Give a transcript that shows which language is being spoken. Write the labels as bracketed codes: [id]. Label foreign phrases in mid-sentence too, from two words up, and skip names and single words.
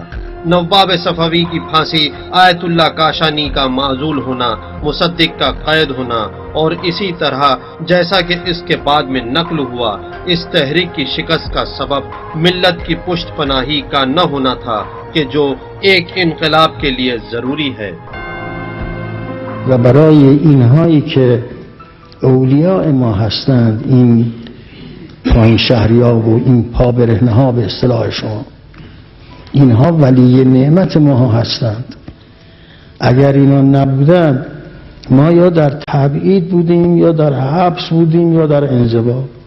[ur] نواب صفوی کی پھانسی، آیت اللہ کاشانی کا معزول ہونا، مصدق کا قید ہونا، اور اسی طرح جیسا کہ اس کے بعد میں نقل ہوا، اس تحریک کی شکست کا سبب ملت کی پشت پناہی کا نہ ہونا تھا کہ جو ایک انقلاب کے لیے ضروری ہے۔ [fa] و برای اینهایی که اولیاء ما هستند، این پایین شهری‌ها و این پابرهنه‌ها به اصطلاح شما، اینها ولی نعمت ما هستند. اگر اینا نبودند ما یا در تبعید بودیم یا در حبس بودیم یا در انزوا.